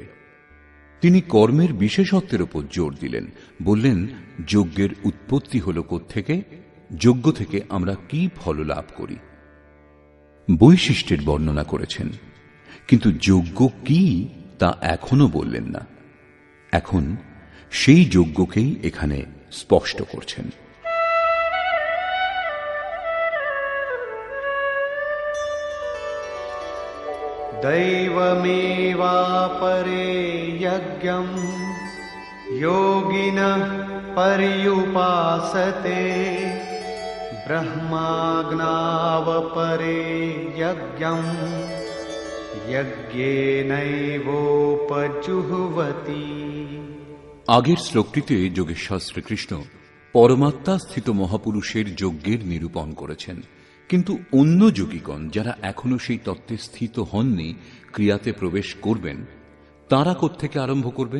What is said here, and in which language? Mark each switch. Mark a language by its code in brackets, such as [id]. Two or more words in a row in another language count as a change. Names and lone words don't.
[bn] তিনি কর্মের বিশেষত্বের উপর জোর দিলেন, বললেন, যজ্ঞের উৎপত্তি হল কোত্থেকে, যজ্ঞ থেকে আমরা কি ফল লাভ করি। বৈশিষ্ট্যের বর্ণনা করেছেন, কিন্তু যজ্ঞ কি তা এখনো বললেন না। এখন সেই যজ্ঞকেই এখানে স্পষ্ট করছেন। [sa] दैवमेवापरे यज्ञं योगिनः पर्युपासते ब्रह्माज्ञावपरे यज्ञं यज्ञेनैवोपजुह्वति। [bn] আগের শ্লোকটিতে যোগেশ্বর শ্রীকৃষ্ণ পরমাত্মা স্থিত মহাপুরুষের যজ্ঞের নিরূপণ করেছেন। কিন্তু অন্য যোগীগণ যারা এখনো সেই তত্ত্বে স্থিত হননি, ক্রিয়াতে প্রবেশ করবেন, তাঁরা কোত্থেকে আরম্ভ করবেন?